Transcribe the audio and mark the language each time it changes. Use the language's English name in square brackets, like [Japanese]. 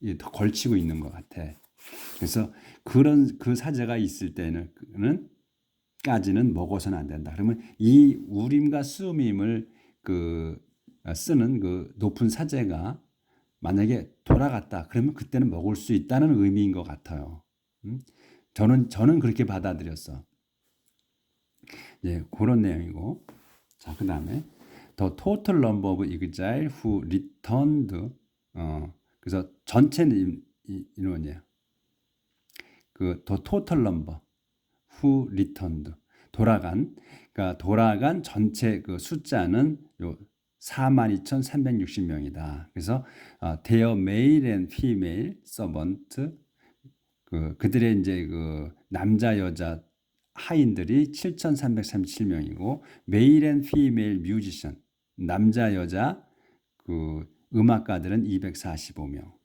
[Korean] 더 걸치고 있는 것 같아. 그래서 그런 그 사제가 있을 때는 까지는 먹어서는 안 된다. 그러면 이 우림과 쏨임을 쓰는 그 높은 사제가 만약에 돌아갔다. 그러면 그때는 먹을 수 있다는 의미인 것 같아요. 저는 그렇게 받아들였어. 예, 그런 내용이고. 자, 그 다음에 [English] The total number of exiles who returned. [Korean] 그래서 전체 인원이에요. [English] The total number who returned. [Korean] 그러니까 돌아간 전체 그 숫자는 요 42,360명이다. 그래서 [English] their male and female servant [Korean] 그들의 이제 남자 여자 하인들이 7,337명이고 [English] male and female musician [Korean] 남자 여자 음악가들은 245명.